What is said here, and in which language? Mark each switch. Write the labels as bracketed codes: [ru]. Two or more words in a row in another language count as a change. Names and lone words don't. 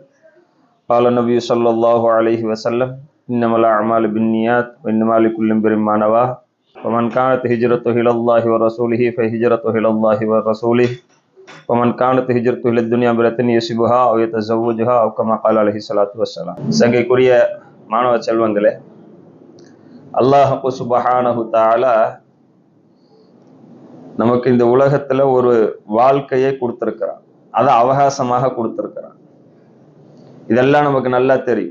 [ar] قال النبي صلى الله عليه وسلم إنما الأعمال بالنيات وإنما لكل امرئ ما نوى ومن كانت هجرته إلى الله ورسوله فهجرته إلى الله ورسوله ومن كانت هجرته إلى الدنيا امرأة يصبها أو يتزوجها أو كما قال عليه الصلاة والسلام. [ta] சங்கைக்குரிய மாணவ செல்வங்களே, அல்லாஹ் [ar] سبحانه تعالى [ta] நமக்கு இந்த உலகத்துல ஒரு வாழ்க்கையை கொடுத்திருக்கிறான். அதை அவகாசமாக கொடுத்திருக்கிறான். இதெல்லாம் நமக்கு நல்லா தெரியும்.